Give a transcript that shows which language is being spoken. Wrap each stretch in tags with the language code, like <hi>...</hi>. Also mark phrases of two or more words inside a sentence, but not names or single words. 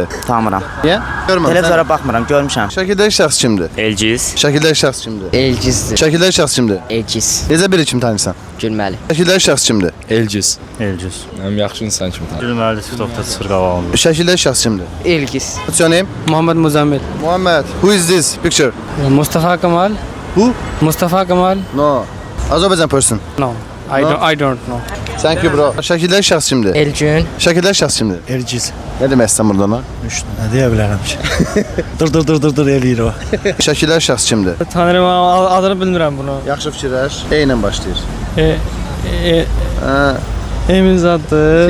<az>Tanımıram. Niyə? Görmədim. Televizora baxmıram, görmüşəm. Şəkildəki şəxs kimdir? Elgiz. Şəkildəki şəxs kimdir? Elgizdir. Şəkildəki şəxs kimdir? Elgiz. Necə biri kim tanıyırsan? Gülməli. Şəkildəki şəxs kimdir? Elgiz. Elgiz. Həm yaxşı insan kimi tanıyır. Gülməli TikTokda çıxır qabağımda. Şəkildəki şəxs kimdir? Elgiz.</az> <en>What's your name? Muhammed Muzammil. Muhammed. Who is this picture? Mustafa Kamal. Who? Mustafa Kamal. No. Azerbaijan person. No. I don't know. Thank you bro.</en> <az>Şəkildəki şəxs kimdir? Elgün. Şəkildəki şəxs kimdir? Elgiz. Nə demək istəyirsən burada ona? Nə deyə bilərəm ki? dur eləyir o. Şəkildəki şəxs kimdir? Tanrım adını bilmirəm bunu. Yaxşı fikirləş. E ilə başlayır. Emin zaddır.</az>